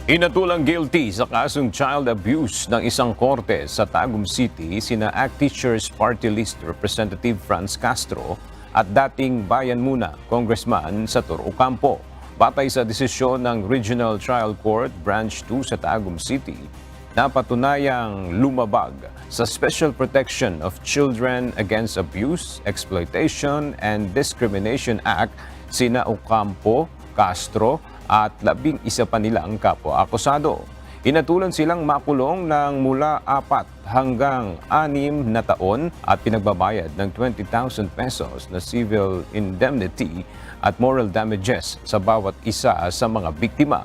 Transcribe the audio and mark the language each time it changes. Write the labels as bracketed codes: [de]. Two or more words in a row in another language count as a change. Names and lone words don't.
[tl] Hinatulang guilty sa kasong [en] child abuse [tl] ng isang korte sa Tagum City sina ACT Teachers Party List Representative Franz Castro at dating Bayan Muna Congressman Sator Ocampo. Batay sa desisyon ng Regional Trial Court Branch 2 sa Tagum City, napatunayang lumabag sa Special Protection of Children Against Abuse, Exploitation, and Discrimination Act sina Ocampo, Castro at 11 pa nilang kapwa-akusado. Inatulan silang makulong ng mula 4 hanggang 6 na taon at pinagbabayad ng 20,000 pesos na [en] civil indemnity [tl] at [en] moral damages [tl] sa bawat isa sa mga biktima.